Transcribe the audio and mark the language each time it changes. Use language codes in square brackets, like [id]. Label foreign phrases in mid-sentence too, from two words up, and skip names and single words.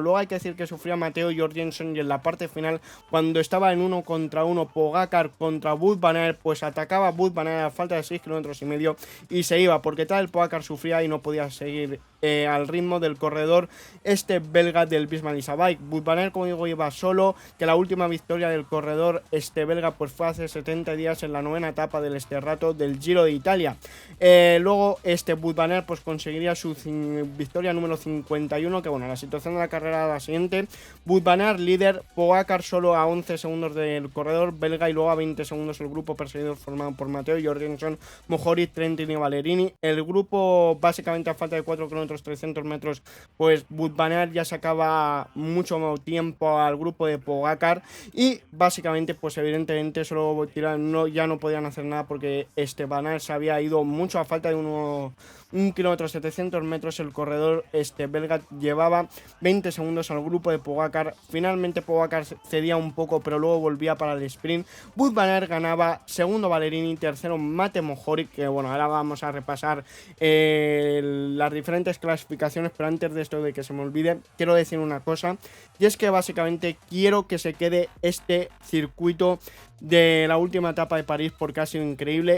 [es] Luego hay que decir que sufría Matteo Jorgenson y en la parte final, cuando estaba en 1 contra 1 Pogacar contra Wout van Aert, pues atacaba Wout van Aert a falta de 6 km y medio y se iba porque Tadej Pogacar sufría y no podía seguir al ritmo del corredor belga del Bismarck Bike. Wout van Aert, como digo, iba solo, que la última victoria del corredor belga pues fue hace 70 días en la 9ª etapa del Sterrato del Giro de Italia. Luego Wout van Aert pues conseguiría su victoria número 51, que bueno, la situación de la carrera era la siguiente: Wout van Aert líder, Pogacar solo a 11 segundos del corredor belga y luego a 20 segundos el grupo perseguido formado por Matteo Jorgenson, Mohoric, Trentin y Ballerini. El grupo básicamente a falta de 4 km 300 metros, pues Wout van Aert ya sacaba mucho tiempo al grupo de Pogacar y básicamente pues evidentemente solo ya no podían hacer nada porque Van Aert se había ido mucho a falta de 1 km 700 metros. El corredor belga llevaba 20 segundos al grupo de Pogacar. Finalmente Pogacar cedía un poco, pero luego volvía para el sprint. Wout van Aert ganaba, segundo Ballerini, tercero Mate Mohoric, que bueno, ahora vamos a repasar las diferentes clasificaciones, pero antes de esto de que se me olvide, quiero decir una cosa, y es que básicamente quiero que se quede este circuito de la última etapa de París porque ha sido increíble.